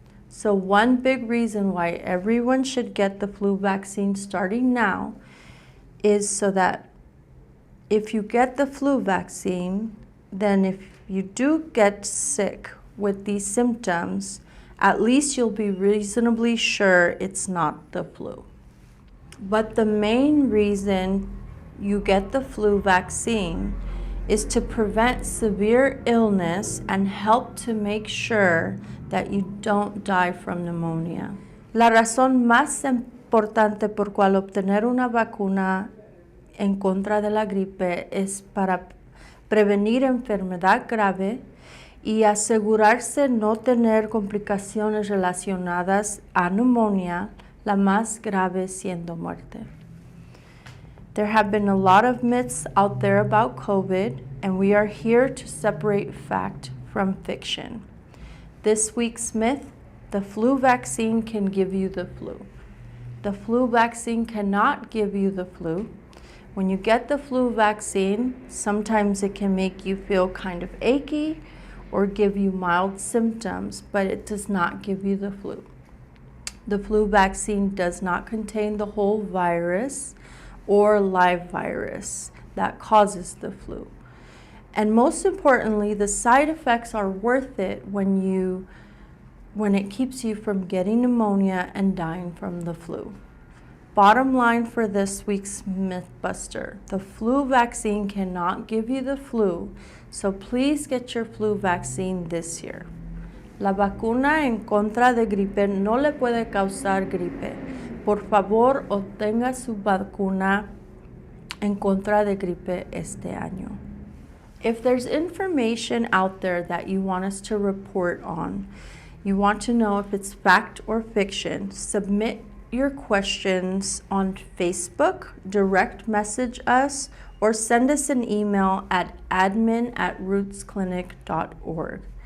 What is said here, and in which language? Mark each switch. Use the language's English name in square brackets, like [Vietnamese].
[English] So one big reason why everyone should get the flu vaccine starting now is so that if you get the flu vaccine, then if you do get sick with these symptoms, at least you'll be reasonably sure it's not the flu. But the main reason you get the flu vaccine is to prevent severe illness and help to make sure that you don't die from pneumonia. [Spanish] La razón más importante por cual obtener una vacuna en contra de la gripe es para prevenir enfermedad grave y asegurarse no tener complicaciones relacionadas a neumonía, la más grave siendo muerte. [English] There have been a lot of myths out there about COVID, and we are here to separate fact from fiction. This week's myth: the flu vaccine can give you the flu. The flu vaccine cannot give you the flu. When you get the flu vaccine, sometimes it can make you feel kind of achy or give you mild symptoms, but it does not give you the flu. The flu vaccine does not contain the whole virus or live virus that causes the flu. And most importantly, the side effects are worth it when it keeps you from getting pneumonia and dying from the flu. Bottom line for this week's Mythbuster: the flu vaccine cannot give you the flu, so please get your flu vaccine this year. [Spanish] La vacuna en contra de gripe no le puede causar gripe. Por favor, obtenga su vacuna en contra de gripe este año. [English] If there's information out there that you want us to report on, you want to know if it's fact or fiction, submit your questions on Facebook, direct message us, or send us an email at admin@rootsclinic.org.